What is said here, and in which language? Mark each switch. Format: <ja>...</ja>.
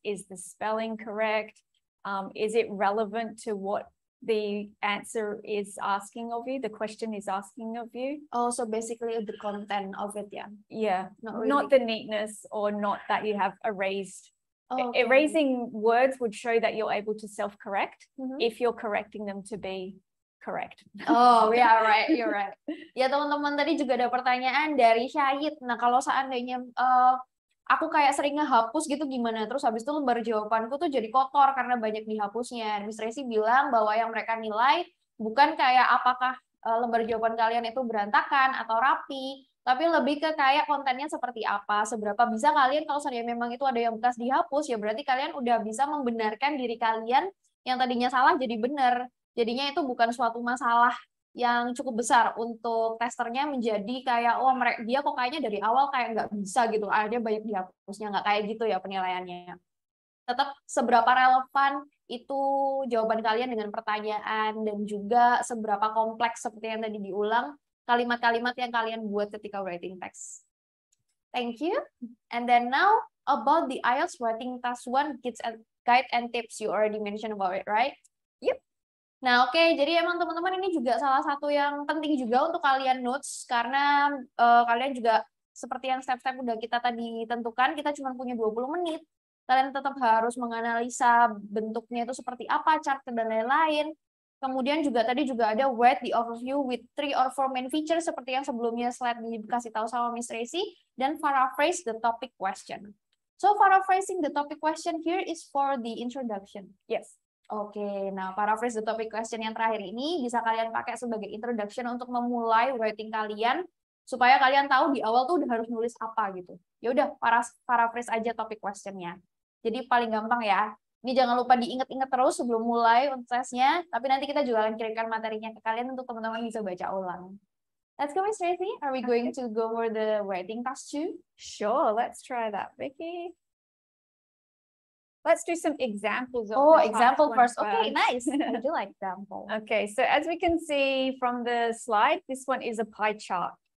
<en>Is the spelling correct? Is it relevant to what the answer is asking of you, the question is asking of you? Oh, so basically the content of it, yeah. Yeah, Not really. the neatness or not that you have erased. Oh, okay. Erasing words would show that you're able to self-correct Mhm. if you're correcting them to be correct. Oh, yeah, right, you're right.</en> <id>Ya, teman-teman, tadi juga ada pertanyaan dari Syahid. Nah, kalau seandainya aku kayak sering ngehapus gitu gimana? Terus habis itu lembar jawabanku tuh jadi kotor karena banyak dihapusnya. Miss Resi bilang bahwa yang mereka nilai bukan kayak apakah lembar jawaban kalian itu berantakan atau rapi, tapi lebih ke kayak kontennya seperti apa, seberapa bisa kalian kalau seandainya memang itu ada yang bekas dihapus, ya berarti kalian udah bisa membenarkan diri kalian yang tadinya salah jadi benar. Jadinya itu bukan suatu masalah yang cukup besar untuk testernya menjadi kayak dia kok kayaknya dari awal kayak nggak bisa gitu, akhirnya banyak dihapusnya, nggak kayak gitu ya penilaiannya. Tetap seberapa relevan itu jawaban kalian dengan pertanyaan dan juga seberapa kompleks seperti yang tadi diulang kalimat-kalimat yang kalian buat ketika writing text.</id> <en>Thank you. And then now about the IELTS writing task 1 guide and tips, you already mentioned about it, right? Yep.</en> <id>Nah, oke, jadi emang teman-teman ini juga salah satu yang penting juga untuk kalian notes, karena kalian juga seperti yang step-step udah kita tadi tentukan, kita cuma punya 20 menit. Kalian tetap harus menganalisa bentuknya itu seperti apa, chart dan lain-lain. Kemudian juga tadi juga ada</id> <en>write the overview with 3 or 4 main features</en> <id>seperti yang sebelumnya slide dikasih tahu sama Miss Resi, dan</id> <en>paraphrase the topic question. So paraphrasing the topic question here is for the introduction. Yes.</en> <id>Oke, nah</id> <en>paraphrase the topic question</en> <id>yang terakhir ini bisa kalian pakai sebagai introduction untuk memulai writing kalian supaya kalian tahu di awal tuh udah harus nulis apa gitu. Ya udah, paraphrase aja topic questionnya. Jadi paling gampang ya. Ini jangan lupa diingat-ingat terus sebelum mulai untuk tesnya, tapi nanti kita juga akan kirimkan materinya ke kalian untuk teman-teman bisa baca ulang.</id> <en>Let's go, Miss Tracy. Are we going to go over the writing task 2? Sure, let's try that, Vicky. Let's do some examples of example first. Okay, nice. I do like example. Okay, so as we can see from the slide, this one is a pie chart.</en>